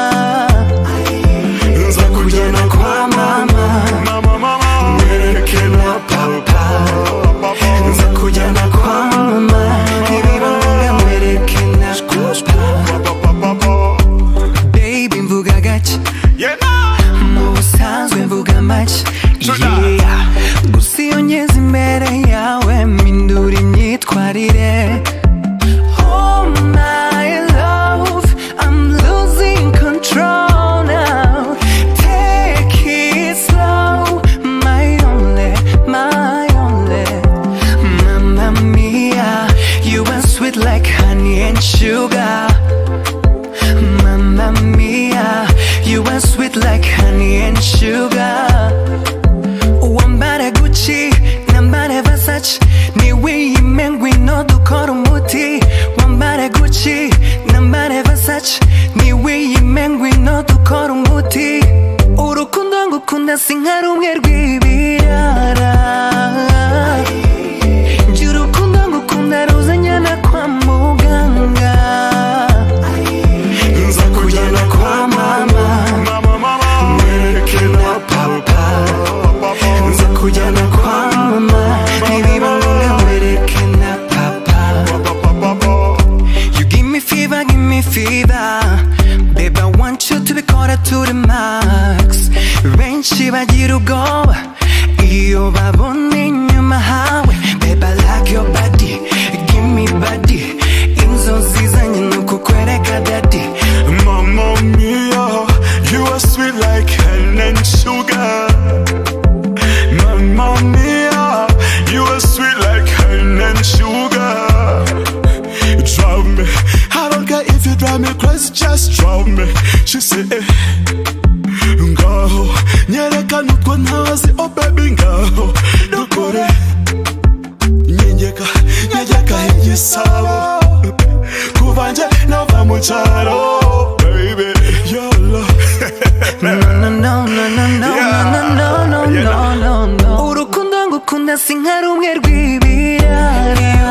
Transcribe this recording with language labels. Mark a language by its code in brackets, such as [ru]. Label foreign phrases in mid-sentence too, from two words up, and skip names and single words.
[rw] nza kujyana kwa mama mwereke na papa nza kujyana kwa mama ibibanga mwereke na papa baby mvuga gake mu busanzwe mvuga make gusa iyo ngeze imbere yawe mpindura imyitwarire. [en] Oh my love, I'm losing control now. Take it slow, my only Mamma mia, you are sweet like honey and sugar. Mamma mia, you are sweet like honey and sugar. [sw] Wambare Gucci, nambare Versace, [rw] niwe yimengwi no dukora umuti. [sw] Wambare Gucci, nambare Versace, [rw] niwe yimengwi no dukora umuti. Urukundo ngukunda sinkarumwe rw'ibirara njye urukundo ngukunda ruzanyana kwa muganga nza kujyana kwa mama mwereke na papa nza kujyana kwa mama ibibanga mwereke na papa. [en] You give me fever babe, I want you to be caught to the max. [rw] Benshi bagira ubwoba iyo babona inyuma hawe. [en] Babe, I like your body, give me body. [rw] Inzozi zanjye nuko kwereka daddy. [en] Mamma mia, you are sweet like honey and sugar. Mamma mia, you are sweet like honey and sugar. You drive me, I don't care if you drive me crazy, just drive me. She say, [rw] ngaho nyereka nutwo ntazi, [en] oh baby [rw] ngaho dukore nyegeka igisabo kuva nje nova mu cyaro [en] baby your love. No. [rw] Urukundo ngukunda sinkarumwe rw'ibirara